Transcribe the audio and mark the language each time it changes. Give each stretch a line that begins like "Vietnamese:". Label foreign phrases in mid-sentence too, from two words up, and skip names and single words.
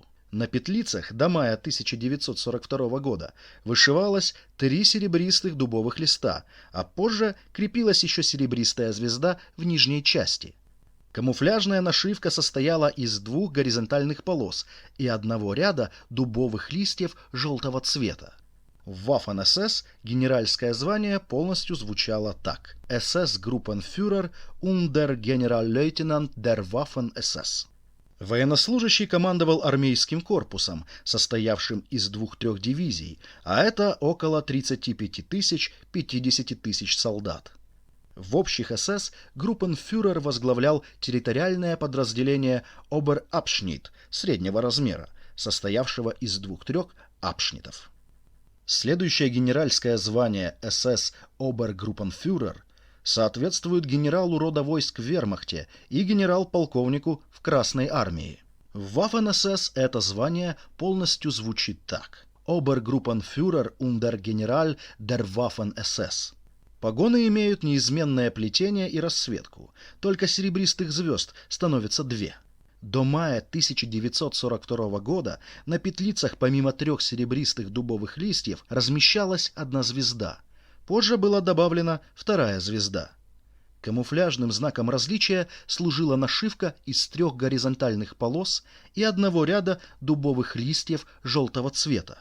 Russian: На петлицах до мая 1942 года вышивалось 3 серебристых дубовых листа, а позже крепилась еще серебристая звезда в нижней части. Камуфляжная нашивка состояла из 2 горизонтальных полос и 1 ряда дубовых листьев желтого цвета. В Waffen-SS генеральское звание полностью звучало так:
German: SS-Gruppenführer und der Generalleutnant der Waffen-SS.
Russian: Военнослужащий командовал армейским корпусом, состоявшим из 2-3 дивизий, а это около 35 тысяч-50 тысяч солдат. В общих СС группенфюрер возглавлял территориальное подразделение Обер-Абшнит среднего размера, состоявшего из 2-3 абшнитов. Следующее генеральское звание СС Обергруппенфюрер соответствует генералу рода войск в вермахте и генерал-полковнику в Красной армии. В Waffen-SS это звание полностью звучит так: Обергруппенфюрер
German: und der General der Waffen-SS.
Russian: Погоны имеют неизменное плетение и расцветку, только серебристых звезд становится 2. До мая 1942 года на петлицах помимо 3 серебристых дубовых листьев размещалась 1 звезда. Позже была добавлена 2 звезда. Камуфляжным знаком различия служила нашивка из 3 горизонтальных полос и 1 ряда дубовых листьев желтого цвета.